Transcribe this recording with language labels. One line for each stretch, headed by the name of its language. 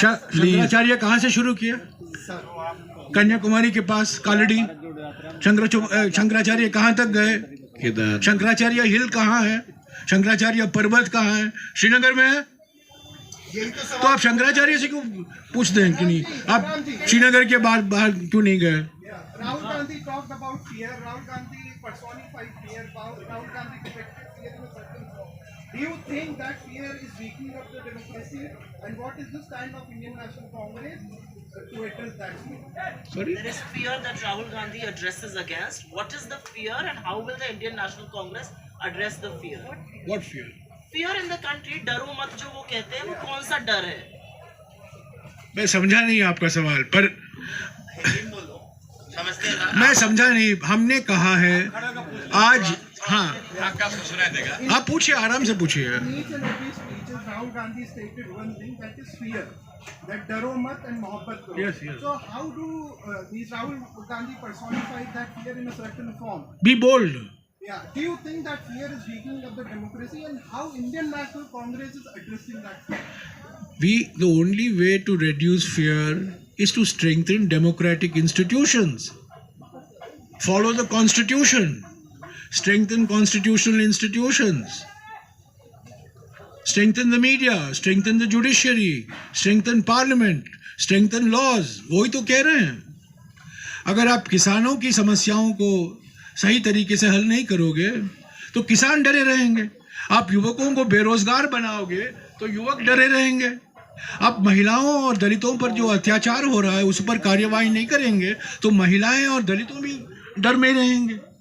Hindi: शंकराचार्य कहाँ से शुरू किया? कन्याकुमारी के पास कालड़ी। शंकराचार्य कहाँ तक गए? किधर? शंकराचार्य हिल कहाँ है? शंकराचार्य पर्वत कहाँ है? श्रीनगर में है। यही तो तो सवाल। आप शंकराचार्य से क्यों पूछते हैं कि नहीं, आप श्रीनगर के बाहर क्यों नहीं गए?
English: Rahul Gandhi talked about fear. Rahul Gandhi personified fear. Rahul Gandhi depicted fear in a certain form. Do you think that fear is weakening of the democracy? And what is the stand of Indian National Congress to address that fear? Sorry? There is fear that Rahul Gandhi addresses against. What is the fear and how will the Indian National Congress address the fear? What fear? Fear in the country,
Hindi: डरो मत जो वो कहते हैं, वो कौन सा डर है? मैं समझा नहीं आपका सवाल, पर समझते हैं ना? मैं समझा नहीं। हमने कहा है आज, हाँ आपका सुनाई देगा। आप पूछिए, आराम से पूछिए।
English: In each and every speeches, Rahul Gandhi stated one thing, that is fear.
Hindi: That daro mat and mohabbat karo.
English: Yes, yes. So how do these Rahul Gandhi personify that fear in a certain form? Be bold. Yeah. Do you think that fear is weakening of the democracy, and how Indian National Congress is addressing that fear? The only way to reduce fear is to strengthen democratic institutions. Follow the constitution. Strengthen constitutional institutions. Strengthen the media. Strengthen the judiciary. Strengthen parliament. Strengthen laws.
Hindi: वही तो कह रहे हैं। अगर आप किसानों की समस्याओं को सही तरीके से हल नहीं करोगे तो किसान डरे रहेंगे। आप युवकों को बेरोजगार बनाओगे तो युवक डरे रहेंगे। आप महिलाओं और दलितों पर जो अत्याचार हो रहा है उस पर कार्यवाही नहीं करेंगे तो महिलाएं और दलितों भी डर में रहेंगे।